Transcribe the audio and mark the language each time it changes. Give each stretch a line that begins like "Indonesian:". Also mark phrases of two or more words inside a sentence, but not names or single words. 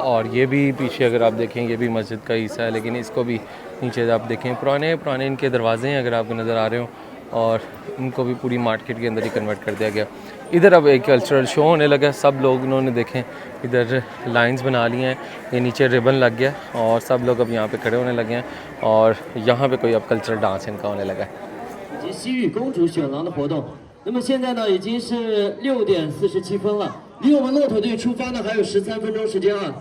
Hindi: और ये भी पीछे अगर आप देखें ये भी मस्जिद का हिस्सा है, लेकिन इसको भी नीचे आप देखें पुराने इनके दरवाजे हैं अगर आपको नज़र आ रहे हो, और इनको भी पूरी मार्केट के अंदर ही कन्वर्ट कर दिया गया। इधर अब एक
English: cultural show
Hindi: होने लगा, सब लोग इन्होंने देखें इधर लाइंस बना ली हैं, ये नीचे रिबन लग गया और सब लोग अब यहाँ पे खड़े होने लगे हैं, और यहाँ पे कोई अब
English: cultural dance
Hindi: इनका होने लगा है।
Chinese: 西域公主选郎的活动，那么现在呢已经是6点47分了，离我们骆驼队出发呢还有13分钟时间啊。